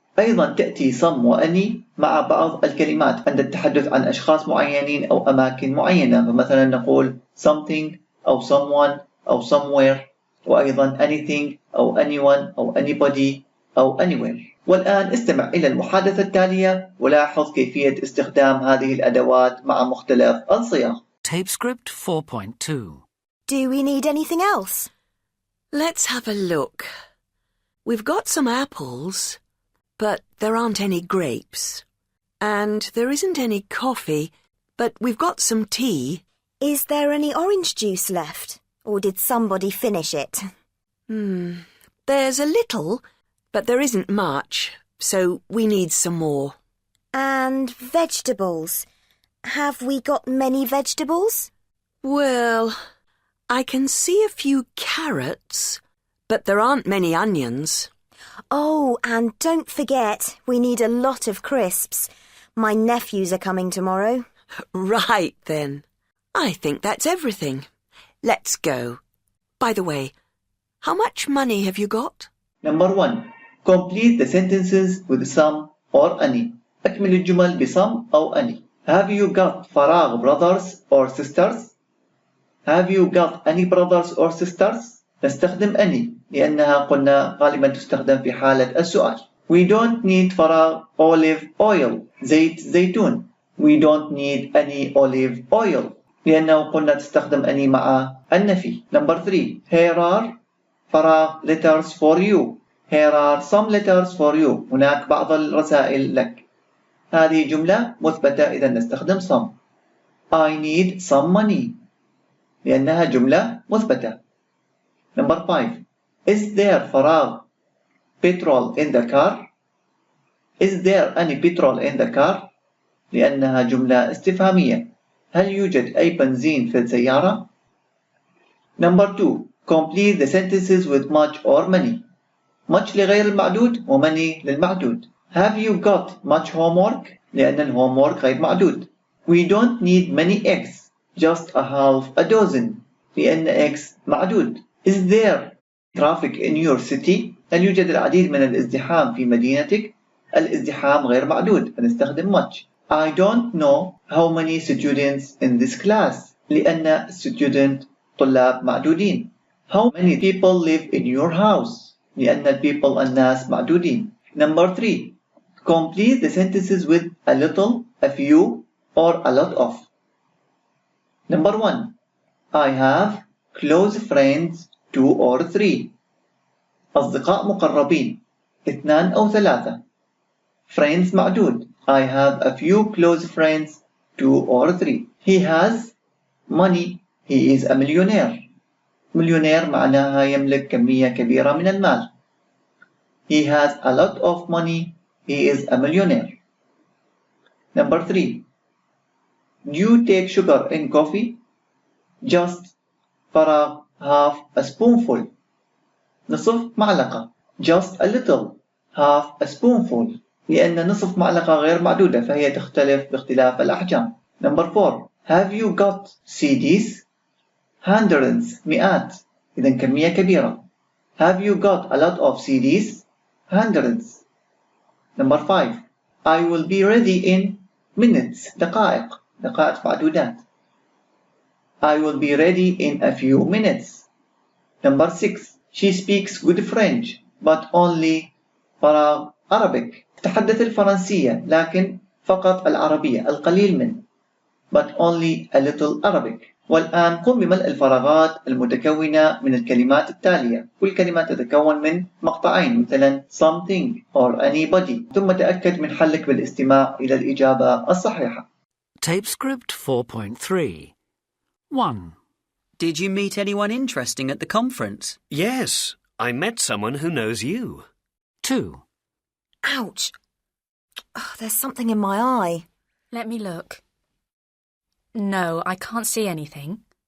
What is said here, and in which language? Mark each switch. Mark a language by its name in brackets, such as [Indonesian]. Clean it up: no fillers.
[Arabic] أيضا تأتي some وأني مع بعض الكلمات عند التحدث عن أشخاص معينين أو أماكن معينة، فمثلا نقول something أو someone أو somewhere، وأيضا anything أو anyone أو anybody أو anywhere. والآن استمع إلى المحادثة التالية ولاحظ كيفية استخدام هذه الأدوات مع مختلف الصيغ. [English] Tape script 4.2. Do we need anything else? Let's have a look. We've got some apples, but there aren't any grapes. And there isn't any coffee, but we've got some tea. Is there any orange juice left? Or did somebody finish it? There's a little, but there isn't much, so we need some more. And vegetables. Have we got many vegetables? Well, I can see a few carrots, but there aren't many onions. Oh, and don't forget, we need a lot of crisps. My nephews are coming tomorrow. Right then. I think that's everything. Let's go. By the way, how much money have you got? Number 1. Complete the sentences with some or any. [Arabic] أكمل الجمل بsome أو any. [English] Have you got فراغ brothers or sisters? Have you got any brothers or sisters? [Arabic] نستخدم any لأنها قلنا غالبا تستخدم في حالة السؤال. [English] We don't need فراغ olive oil. [Arabic] زيت زيتون. [English] We don't need any olive oil [Arabic] لأنه قلنا تستخدم any مع النفي. [English] Number 3. Here are فراغ letters for you. Here are some letters for you. [Arabic] هناك بعض الرسائل لك. هذه جملة مثبتة إذا نستخدم some. [English] I need some money [Arabic] لأنها جملة مثبتة. [English] Number 5. Is there فراغ petrol in the car? Is there any petrol in the car? [Arabic] لأنها جملة استفهامية. هل يوجد أي بنزين في السيارة؟ [English] Number 2. Complete the sentences with much or many. [Arabic] much لغير المعدود ومني للمعدود. [English] Have you got much homework? [Arabic] لأن الhomework غير معدود. [English] We don't need many eggs, just a half a dozen. [Arabic] لأن eggs معدود. [English] Is there traffic in your city? [Arabic] هل يوجد العديد من الازدحام في مدينتك؟ الازدحام غير معدود فنستخدم much. [English] I don't know how many students in this class. [Arabic] لأن student طلاب معدودين. [English] How many people live in your house? [Arabic] لأن people الناس معدودين. [English] Number 3. Complete the sentences with a little, a few, or a lot of. Number 1. I have close friends 2 or 3. [Arabic] أصدقاء مقربين 2 أو 3. Friends معدود. [English] I have a few close friends 2 or 3. He has money. He is a millionaire. [Arabic] مليونير معناها يملك كمية كبيرة من المال. [English] He has a lot of money. He is a millionaire. Number 3. Do you take sugar in coffee? Just فراغ half a spoonful. [Arabic] نصف معلقة. [English] Just a little. half a spoonful. [Arabic] لأن نصف معلقة غير معدودة فهي تختلف باختلاف الأحجام. [English] Number 4. Have you got CDs? Hundreds. مئات. [Arabic] إذا كمية كبيرة. [English] Have you got a lot of CDs? Hundreds. Number 5. I will be ready in minutes. [Arabic] دقائق. دقائق معدودات. [English] I will be ready in a few minutes. Number 6. She speaks good French but only فراغ Arabic. [Arabic] تتحدث الفرنسية لكن فقط العربية القليل من. [English] But only a little Arabic. [Arabic] والآن قم بملء الفراغات المتكونة من الكلمات التالية. كل كلمة تتكون من مقطعين مثلا something or anybody. ثم تأكد من حلك بالاستماع إلى الإجابة الصحيحة. [English] Tape script 4.3. 1. Did you meet anyone interesting at the conference? Yes, I met someone who knows you. 2. Ouch! Oh, there's something in my eye. Let me look. No, I can't see anything.